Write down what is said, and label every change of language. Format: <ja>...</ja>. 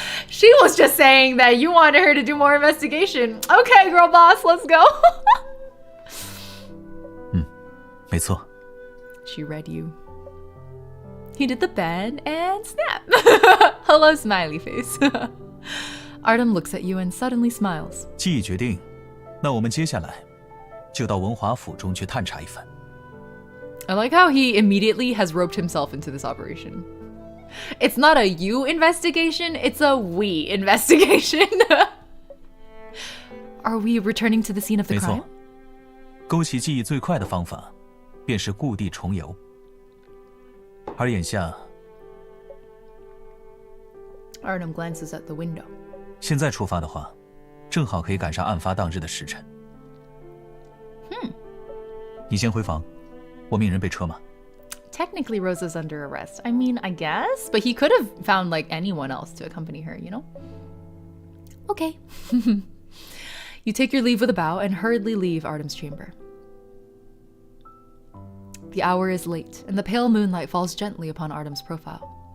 <en>She was just saying that you wanted her to do more investigation. Okay, girl boss, let's go.</en> <zh>没错。</zh> <en>She read you. He did the bend and snap. Hello, smiley face. Artem looks at you and suddenly smiles.</en> <zh>既已决定，那我们接下来就到文华府中去探查一番。</zh> <en>I like how he immediately has roped himself into this operation. It's not a you investigation, it's a we investigation. Are we returning to the scene of the</en> <zh>没</zh> <en>crime?</en> <zh>错，勾起记忆最快的方法，便是故地重游。而眼下，</zh> <en>Artem glances at the window.</en> <zh>现在出发的话，正好可以赶上案发当日的时辰。你先回房，我命人备车马。</zh> <en>Technically, Rosa's under arrest. I mean, I guess, but he could have found like anyone else to accompany her, you know? Okay. You take your leave with a bow and hurriedly leave Artem's chamber. The hour is late, and the pale moonlight falls gently upon Artem's profile.</en>